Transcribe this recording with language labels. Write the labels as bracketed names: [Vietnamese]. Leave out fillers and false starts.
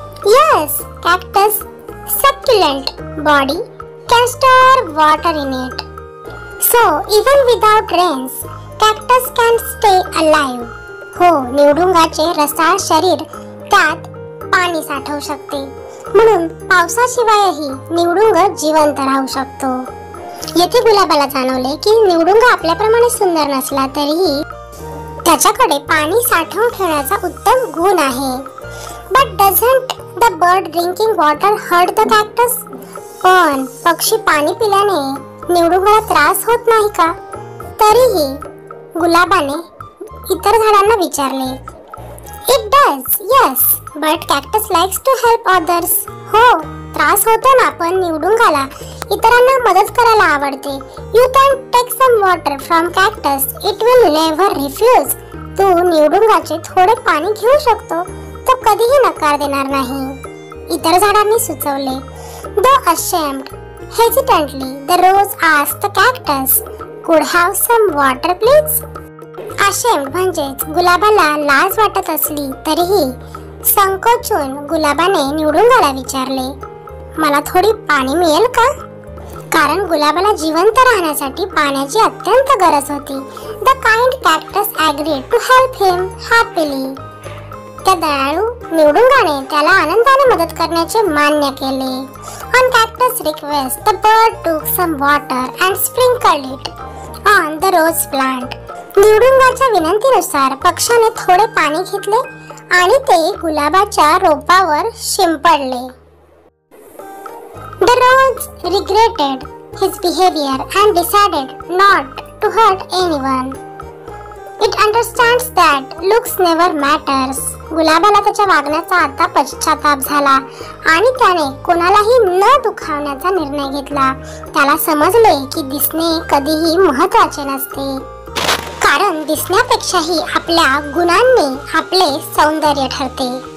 [English] Yes, cactus succulent body can store water in it. So even without rains, cactus can stay alive. [Marathi] हो, निवडुंगाचे रसाळ शरीर त्यात पाणी साठवू शकते. म्हणून पावसाशिवायही निवडुंग जिवंत राहू शकतो. येथे गुलाबाला जाणवले की निवडुंग आपल्याप्रमाणे सुंदर नसला तरीही त्याच्याकडे पाणी साठवून ठेवण्याचा उत्तम गुण आहे. [English] But doesn't the bird drinking water hurt the cactus? [Marathi] पण पक्षी पाणी पिल्याने निवडुंगाला त्रास होत नाही का? तरीही गुलाबाने इतर झाडांना विचारले. [English] It does, yes, but cactus likes to help others. [Marathi] हो, त्रास होतो ना, पण निवडुंगाला इतरांना मदत करायला आवडते. [English] You can take some water from cactus. It will never refuse. [Marathi] तू निवडुंगाचे थोडे पाणी घेऊ शकतो. तो कधीही नकार देणार नाही. इतर झाडांनी सुचवले. [English] Though ashamed, hesitantly, the rose asked the cactus, "Could have some water, please?" [Marathi] ashamed म्हणजेच गुलाबाला लाज वाटत असली तरीही संकोचून गुलाबाने निवडुंगाला विचारले, मला थोडी पाणी मिळेल का? कारण गुलाबाला जिवंत राहण्यासाठी पाण्याची अत्यंत गरज होती. [English] The kind cactus agreed to help him happily. [Marathi] त्या दयाळू निवडुंगाने त्याला आनंदाने मदत करण्याचे मान्य केले. [English] On cactus request, the bird took some water and sprinkled it on the rose plant. [Marathi] निवडुंगाच्या विनंतीनुसार पक्षाने थोडे पाणी घेतले आणि ते गुलाबाच्या रोपावर शिंपडले. [English] The rose regretted his behavior and decided not to hurt anyone. It understands that looks never matters. [Marathi] गुलाबाला त्याच्या वागण्याचा आता पश्चाताप झाला आणि त्याने कोणालाही न दुखावण्याचा निर्णय घेतला. त्याला समजले की दिसणे कधीही महत्त्वाचे नसते, कारण दिसण्यापेक्षाही आपल्या गुणांनी आपले सौंदर्य ठरते.